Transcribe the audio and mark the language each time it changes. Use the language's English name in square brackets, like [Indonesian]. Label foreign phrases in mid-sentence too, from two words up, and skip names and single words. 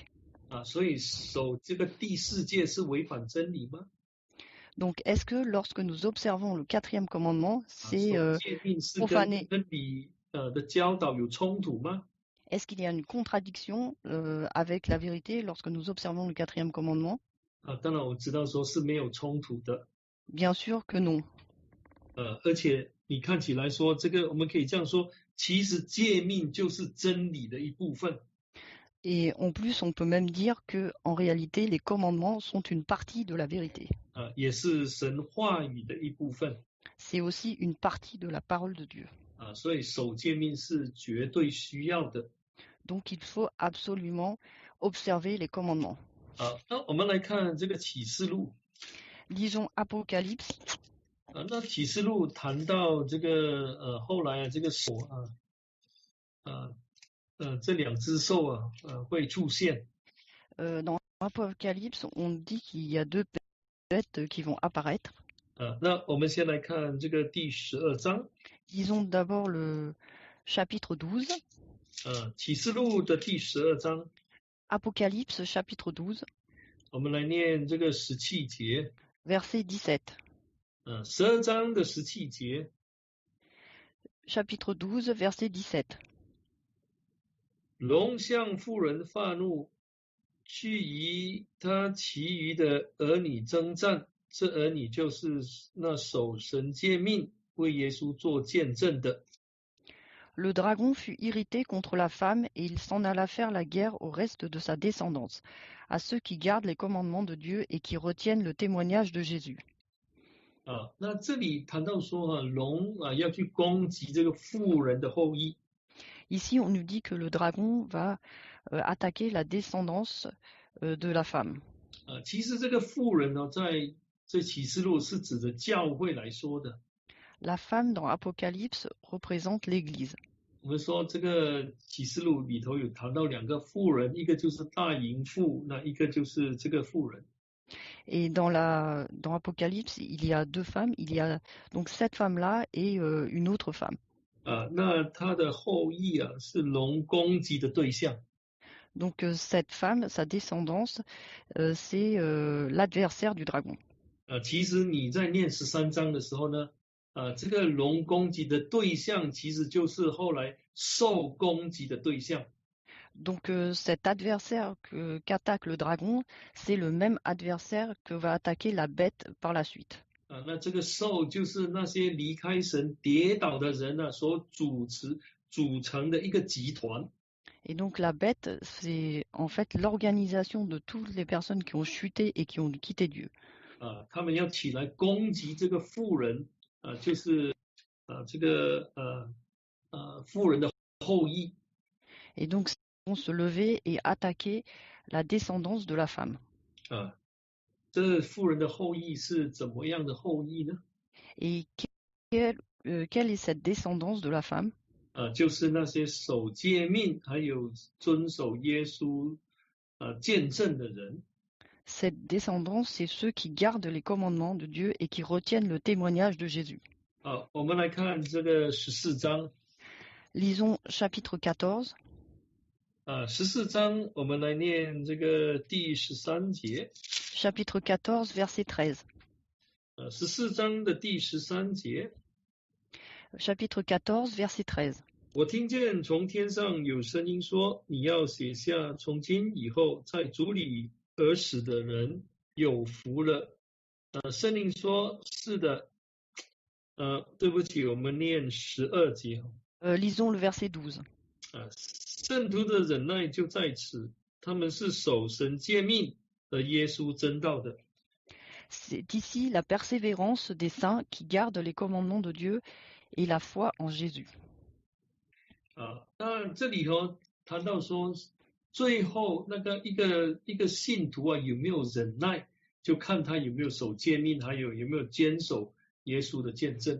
[Chinese] 所以守这个第4诫是违反真理吗？ [French] Donc est-ce que lorsque nous observons le 4e commandement, c'est [Chinese] 守诫命是跟 [French] profaner? [Chinese] 真理的教导有冲突吗？ [French] Est-ce qu'il y a une contradiction avec la vérité lorsque nous observons le 4e commandement? [Chinese] 当然我知道说是没有冲突的。 [French] Bien sûr que non. [Chinese] 而且你看起来说这个，我们可以这样说，其实诫命就是真理的一部分。 [French] Et en plus, on peut même dire que, en réalité, les commandements sont une partie de la vérité. [Chinese] 也是神话语的一部分。 [French] C'est aussi une partie de la parole de Dieu. [Chinese] 所以守诫命是绝对需要的。 [French] Donc il faut absolument observer les commandements. [Chinese] 那我们来看这个启示录。 [French] Lisons Apocalypse. [Chinese] 那启示录谈到这个后来这个手这2只兽会出现。 [French] Dans Apocalypse, on dit qu'il y a deux bêtes qui vont apparaître. [Chinese] 那我们先来看这个第12章。 [French] Disons d'abord le chapitre 12. [Chinese] 启示录的第12章。 [French] Apocalypse chapitre 12. [Chinese] 我们来念这个17节。 [French] Verset 17. [Chinese] 12章的17节。 [French] Chapitre 12, verset 17. [Chinese] 龙向妇人发怒，去与他其余的儿女征战，这儿女就是那守神诫命为耶稣做见证的。 [French] Le dragon fut irrité contre la femme et il s'en alla faire la guerre au reste de sa descendance, à ceux qui gardent les commandements de Dieu et qui retiennent le témoignage de Jésus. [Chinese] 那这里谈到说龙要去攻击这个妇人的后裔。 [French] Ici, on nous dit que le dragon va attaquer la descendance de la femme. [Chinese] 其实这个妇人呢，在这启示录是指着教会来说的。 [French] La femme dans Apocalypse représente l'Église. [Chinese] 我们说这个启示录里头有谈到两个妇人，一个就是大淫妇，那一个就是这个妇人。 [French] Et dans Apocalypse, il y a deux femmes. Il y a donc cette femme-là et une autre femme. [Chinese] 那她的后裔是龙攻击的对象。 [French] Donc cette femme, sa descendance, c'est l'adversaire du dragon. [Chinese] 其实你在念13章的时候呢，这个龙攻击的对象其实就是后来兽攻击的对象。 [French] Donc cet adversaire qu'attaque le dragon, c'est le même adversaire que va attaquer la bête par la suite. [Chinese] 那这个兽就是那些离开神跌倒的人所组成的一个集团。 [French] Et donc la bête, c'est en fait l'organisation de toutes les personnes qui ont chuté et qui ont quitté Dieu. [Chinese] 他们要起来攻击这个妇人，就是这个妇人的后裔。 [French] Et donc ils vont se lever et attaquer la descendance de la femme. [Chinese] 这妇人的后裔是怎么样的后裔呢？ [French] Et quelle est cette descendance de la femme? [Chinese] 就是那些守诫命还有遵守耶稣见证的人。 [French] Cette descendance, c'est ceux qui gardent les commandements de Dieu et qui retiennent le témoignage de Jésus. [Chinese] 我们来看这个14章。 [French] Lisons chapitre 14. [Chinese] 14 章我们来念这个第13节。 [French] Chapitre 14, verset 13. [Chinese] 14 章的第13节。 [French] Chapitre 14, verset 13. [Chinese] 我听见从天上有声音说，你要写下，从今以后在主里而死的人有福了。圣灵说，是的。对不起，我们念12节。 [French] Lisons le verset 12. [Chinese] 圣徒的忍耐就在此，他们是守神诫命和耶稣真道的。 [French] C'est ici la persévérance des saints qui gardent les commandements de Dieu et la foi en Jésus. [Chinese] 那这里头谈到说，最后那个一个信徒有没有忍耐，就看他有没有守诫命，还有没有坚守耶稣的见证。